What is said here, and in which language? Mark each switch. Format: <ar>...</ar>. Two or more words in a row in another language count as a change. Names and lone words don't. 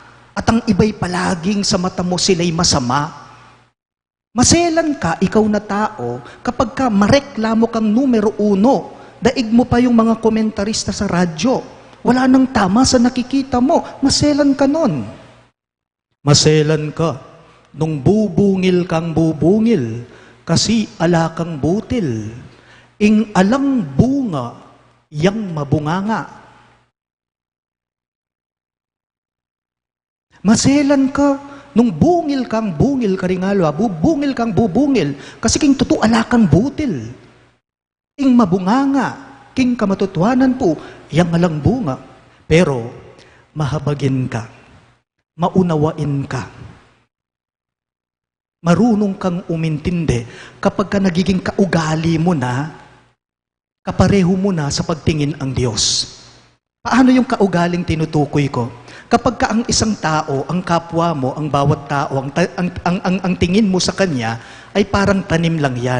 <tl>At ang iba'y palaging sa mata mo sila'y masama. Maselan ka, ikaw na tao, kapag ka mareklamo kang numero 1, daig mo pa yung mga komentarista sa radyo. Wala nang tama sa nakikita mo. Maselan ka nun. Maselan ka</tl> <pam>nung bubungil kang bubungil kasi ala kang butil. Ing alang bunga, yang mabunganga.</pam> <tl>Maselan ka</tl> <pam>nung bungil ka rin nga, bubungil kang bubungil, kasi king totoo ala kang butil. Ing mabunganga, king kamatutuanan po, yang alang bunga.</pam> <tl>Pero, mahabagin ka, maunawain ka, marunong kang umintindi kapag ka nagiging kaugali mo na, kapareho mo na sa pagtingin ang Diyos. Paano yung kaugaling tinutukoy ko? Kapag ka ang isang tao, ang kapwa mo, ang bawat tao, ang tingin mo sa kanya, ay parang tanim lang yan.</tl>